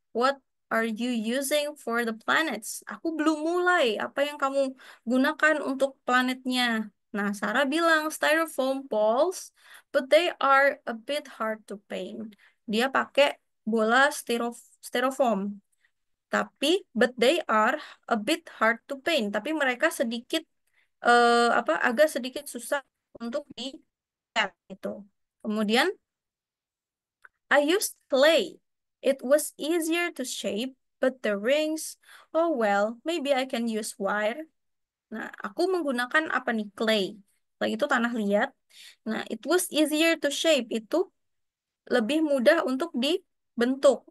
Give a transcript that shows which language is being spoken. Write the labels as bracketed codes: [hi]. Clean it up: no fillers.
[en] What are you using for the planets? [id] Aku belum mulai. Apa yang kamu gunakan untuk planetnya? Nah, Sarah bilang [en] styrofoam balls, but they are a bit hard to paint. [id] Dia pakai bola styrofoam, [en] but they are a bit hard to paint. [id] Tapi mereka sedikit agak sedikit susah untuk dicat gitu. [en] Kemudian I used clay. It was easier to shape, but the rings, oh well, maybe I can use wire. [id] Nah, aku menggunakan apa nih? Clay. Clay itu tanah liat. [en] Nah, it was easier to shape. [id] Itu lebih mudah untuk dibentuk.